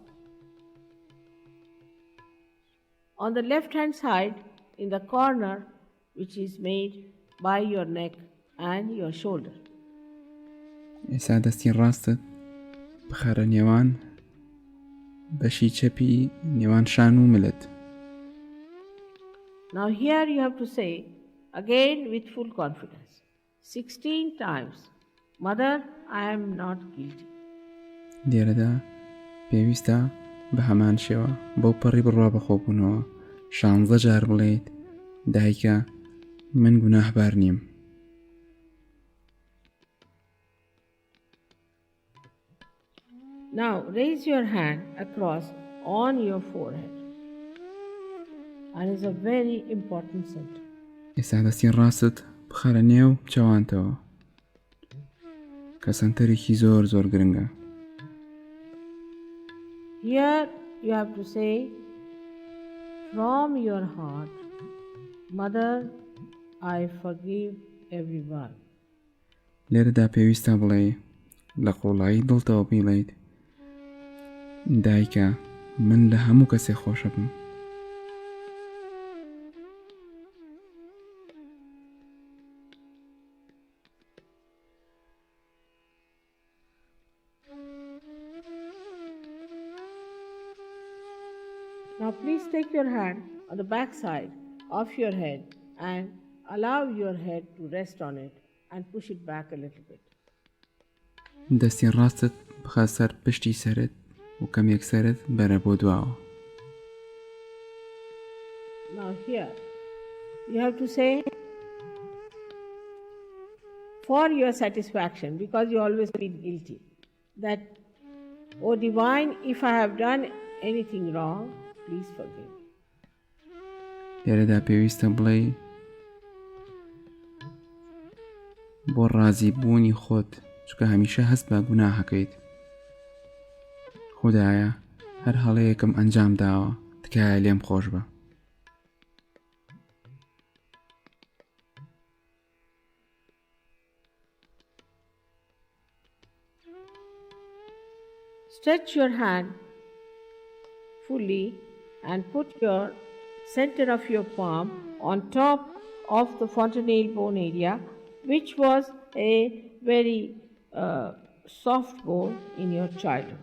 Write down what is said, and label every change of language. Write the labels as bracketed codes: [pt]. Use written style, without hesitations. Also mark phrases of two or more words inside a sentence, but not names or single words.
[en] on the left hand side in the corner which is made by your neck and your shoulder. [ckb] ئێستا دەستی ڕاستت بخەرە نێوان بەشی چەپی نێوان شان و ملت. [en] Now here you have to say again with full confidence 16 times, Mother, I am not guilty. [ckb] لێرەدا پێویستە بە هەمان شێوە بەو پەڕی بڕوا بەخۆبوونەوە 16 جار بڵێیت دایکە من گوناهبار نیم. [en] Now raise your hand across on your forehead. And it's a very important center. [ckb] ئێستا دەستی ڕاستت بخەرە نێو چاوانتەوە کە سەنتەرێکی زۆر زۆر گرنگە. [en] Here you have to say from your heart, Mother, I forgive everyone. [ckb] لێرەدا پێویستە بڵێ لە قۆڵایی دڵتەوە بیڵێیت دایکە من لە هەموو کەسێک خۆشە بم. [en] Now please take your hand on the back side of your head and allow your head to rest on it and push it back a little bit. [ckb] دەستی ڕاستت بخە سەر پشتی سەرت و کەمێک سەرت بەرە بۆ دواوە. [en] Now here you have to say for your satisfaction, because you always feel guilty, that, O Divine, if I have done anything wrong, please forgive me. [ckb] لێرەدا پێویستە بڵێ بۆ ڕازی بوونی خۆت چکە هەمیشە هەست بە گوناهەکەیت. خودایە هەر هەڵەیەکم ئەنجام داوە تکایە لێم خۆش بە. [en] Stretch your hand fully and put your center of your palm on top of the fontanelle bone area, which was a very soft bone in your childhood.